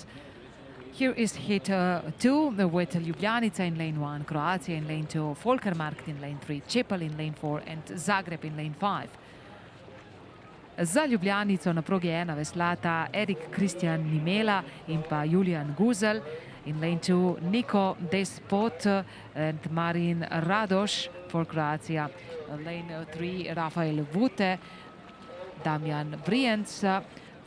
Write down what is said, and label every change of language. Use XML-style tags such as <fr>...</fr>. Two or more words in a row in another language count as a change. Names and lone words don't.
<en>Here is hit 2 with Ljubljanica in lane 1, Croatia in lane 2, Folkermarkt in lane 3, Čepel in lane 4 and Zagreb in lane 5.</en> <sl>Za Ljubljanico na progi 1 veslata Erik Kristjan Nimela in pa Julian Guzel.</sl> <en>In lane 2, Niko Despot and Marin Radoš for Croatia. Lane 3, Rafael Vute, Damian Brienc.</en>